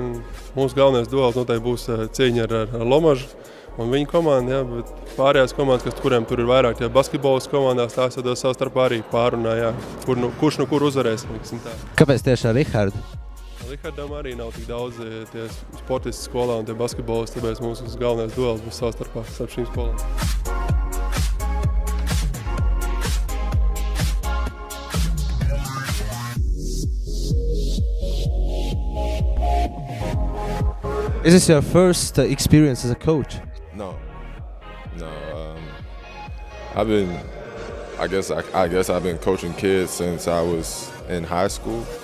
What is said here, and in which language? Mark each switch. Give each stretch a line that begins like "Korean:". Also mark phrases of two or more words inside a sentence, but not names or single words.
Latvian: Mūsu galvenais duels noteikti būs cīņa ar Lomažu un viņa komandu, jā, bet pārējās komandas, kuriem tur ir vairāk basketbolas komandās, tās jau savstarpā arī pārunā, jā, kurš no kur uzvarēs. Kāpēc tieši ar Rihardu? Rihardam arī nav tik daudz tie sportisti skolā un tie basketbolisti, tāpēc mūsu galvenais duels būs savstarpā starp šīm skolām.
English: Is this your first experience as a coach? No. I guess I've been coaching kids since I was in high school.